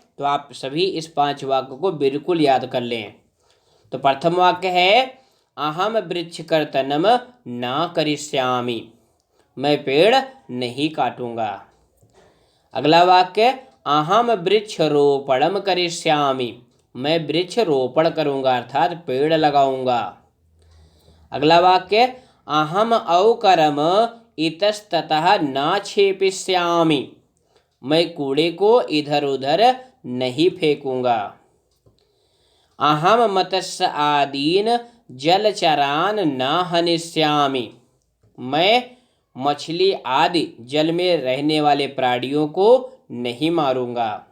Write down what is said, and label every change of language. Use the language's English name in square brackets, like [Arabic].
[Hindi] तो आप सभी इस 5 वाक्य को बिल्कुल याद कर लें। तो प्रथम वाक्य है, [Sanskrit] अहम वृक्षकर्तनम न करिष्यामि। [Hindi] मैं पेड़ नहीं काटूंगा। अगला वाक्य, [Sanskrit] अहम वृक्षरोपणम करिष्यामि। [Hindi] मैं वृक्ष रोपण करूंगा अर्थात पेड़ लगाऊंगा। अगला वाक्य, [Sanskrit] अहम अवकरम इतस्ततः न क्षेपिष्यामि। [Hindi] मैं कूड़े को इधर उधर नहीं फेंकूंगा। [Sanskrit] अहम मत्स्य आदीन जलचरान न हनिष्यामि। [Hindi] मैं मछली आदि जल में रहने वाले प्राणियों को नहीं मारूंगा।